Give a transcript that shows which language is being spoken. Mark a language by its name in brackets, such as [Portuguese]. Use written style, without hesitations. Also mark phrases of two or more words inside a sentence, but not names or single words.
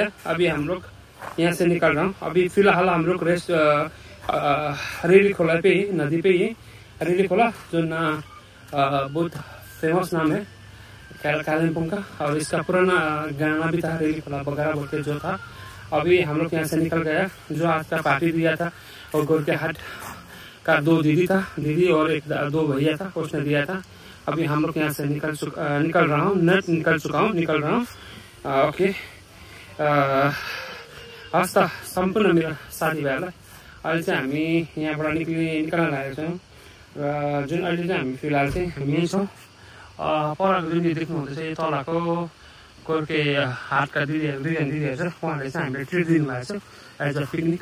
[Hindi] अभी हम लोग यहाँ से निकल रहा हूँ। अभी फिलहाल हम लोग रेस्ट रेली खोला पे ही, नदी पे ही रेली खोला, जो ना बहुत फेमस नाम है कालिम्पोंग का, और इसका पुराना गाना भी था रेली खोला बगैरह बोल के जो था। अभी हम लोग यहाँ से निकल गया, जो आज का पार्टी दिया था और गोरखे हाट का 2 दीदी था, दीदी और 2 भैया था, उसने दिया था। अभी हम लोग यहाँ से निकल रहा हूँ, निकल रहा हूँ। ओके, [Nepali] हस् त सम्पूर्ण मेरो साथीभाइहरूलाई अहिले चाहिँ हामी यहाँबाट निक्ल्न लागेको छौँ र जुन अहिले चाहिँ हामी फिलहाल चाहिँ हामी यहीँ छौँ। परको जुन देख्नुहुँदैछ यो तलको गोर्खे हाटका दिदीहरू छ, उहाँहरूले चाहिँ हामीले ट्रिट दिनुभएको छ [English] as a picnic.